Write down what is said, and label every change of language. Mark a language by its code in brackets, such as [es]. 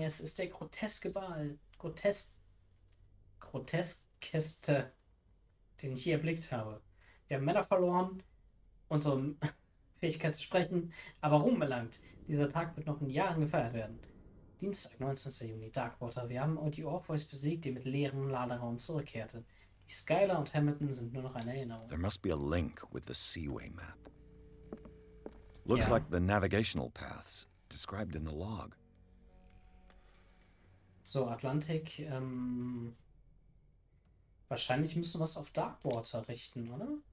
[de] Es ist der groteskeste, den ich je erblickt habe. Wir haben Männer verloren, unsere Fähigkeit zu sprechen, aber Ruhm erlangt. Dieser Tag wird noch in Jahren gefeiert werden. Dienstag, 19. Juni, Darkwater. Wir haben die Orpheus besiegt, die mit leerem Laderaum zurückkehrte. Die Skylar und Hamilton sind nur noch eine Erinnerung. [en] There must be a link with the Seaway map. Looks [de] Ja. [en] like the navigational paths described in the log. [de] So, Atlantik, wahrscheinlich müssen wir es auf Darkwater richten, oder?